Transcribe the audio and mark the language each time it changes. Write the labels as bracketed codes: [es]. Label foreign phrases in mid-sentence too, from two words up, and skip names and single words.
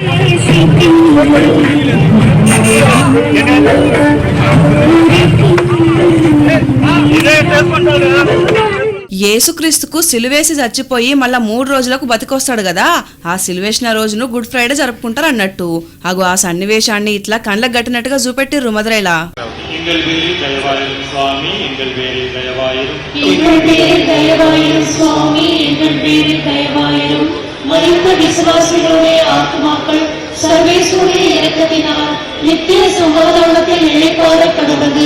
[te] యేసుక్రీస్తుకు సిలువేసి చచ్చిపోయి మళ్ళా 3 రోజులకు బతికొస్తాడు కదా, ఆ సిలువేసిన రోజును గుడ్ ఫ్రైడే జరుపుకుంటారు అన్నట్టు. అగు ఆ సన్నివేశాన్ని ఇట్లా కండ్లకు గట్టినట్టుగా చూపెట్టిర్రు మధురైలా. [ta] மரித்த விசுவாசிகளுடைய ஆத்மாக்கள் சர்வேஸ்வருடைய இரக்கத்தினால் நித்திய சமாதானத்தில் இளைப்பாற கடவுது.